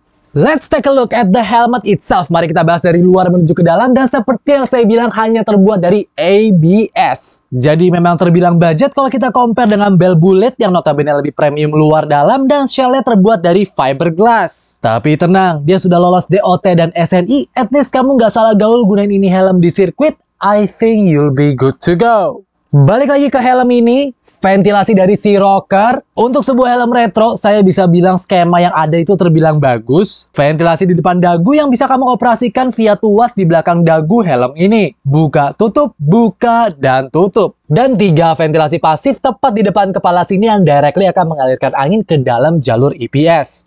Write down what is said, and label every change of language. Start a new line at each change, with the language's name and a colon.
English: Let's take a look at the helmet itself.
Indonesian: Mari kita bahas dari luar menuju ke dalam, dan seperti yang saya bilang hanya terbuat dari ABS. Jadi memang terbilang budget kalau kita compare dengan Bell Bullet yang notabene lebih premium luar dalam dan shell-nya terbuat dari fiberglass. Tapi tenang, dia sudah lolos DOT dan SNI,
English: at least
Indonesian: kamu nggak salah gaul gunain ini helm di sirkuit.
English: I think you'll be good to go.
Indonesian: Balik lagi ke helm ini, ventilasi dari si Rocker. Untuk sebuah helm retro, saya bisa bilang skema yang ada itu terbilang bagus. Ventilasi di depan dagu yang bisa kamu operasikan via tuas di belakang dagu helm ini. Buka, buka, dan tutup. Dan 3 ventilasi pasif tepat di depan kepala sini yang directly akan mengalirkan angin ke dalam jalur EPS.